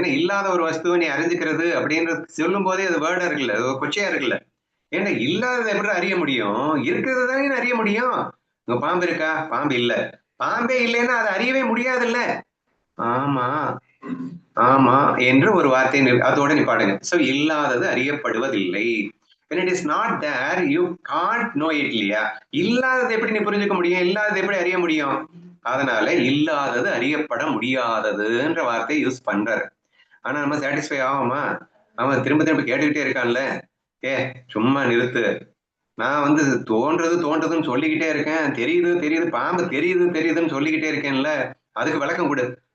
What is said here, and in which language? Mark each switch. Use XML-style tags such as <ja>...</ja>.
<ta>ஏன்னா இல்லாத ஒரு வஸ்துவை நீ அறிஞ்சுக்கிறது அப்படின்றது சொல்லும் போதே அது வேர்டா இருக்குல்ல, அது ஒரு கொச்சையா இருக்குல்ல. ஏன்னா இல்லாததை எப்படி அறிய முடியும்? இருக்கிறது தானே அறிய முடியும். உங்க பாம்பு இருக்கா? பாம்பு இல்ல. பாம்பே இல்லைன்னா அதை அறியவே முடியாதுல்ல. ஆமா ஆமா என்று ஒரு வார்த்தை அதோட நிப்பாடுங்க. சோ இல்லாதது அறியப்படுவதில்லை.</ta> <en>when it is not there you can't know it</en> <ta>இல்லையா? இல்லாதது எப்படி நீ புரிஞ்சுக்க முடியும்? இல்லாதது எப்படி அறிய முடியும்? அதனால இல்லாதது அறியப்பட முடியாததுன்ற வார்த்தையை யூஸ் பண்றாரு. ஆனா நம்ம சாட்டிஸ்ஃபை ஆகுமா? அவன் திரும்ப திரும்ப கேட்டுக்கிட்டே இருக்கான்ல, சும்மா நிறுத்து, நான் தோன்றதுன்னு சொல்லிக்கிட்டே இருக்கேன், தெரியுது பாம்பு தெரியுதுன்னு சொல்லிக்கிட்டே இருக்கேன்ல, அதுக்கு விளக்கம் கொடு.</ta>